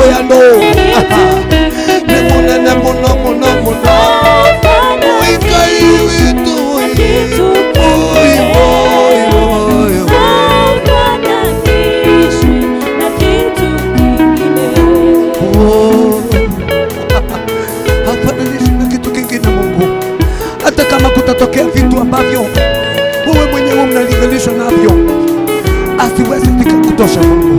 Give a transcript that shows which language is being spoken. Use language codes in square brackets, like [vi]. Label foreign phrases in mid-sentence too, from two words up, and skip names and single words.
[ki] muno ni munene muno muno muno Ngai witu [sw] hafananishi na kitu kingine Mungu. Hata kama kutatokea vitu ambavyo wewe mwenyewe mnalinganishwa navyo asiwezi kutosha Mungu.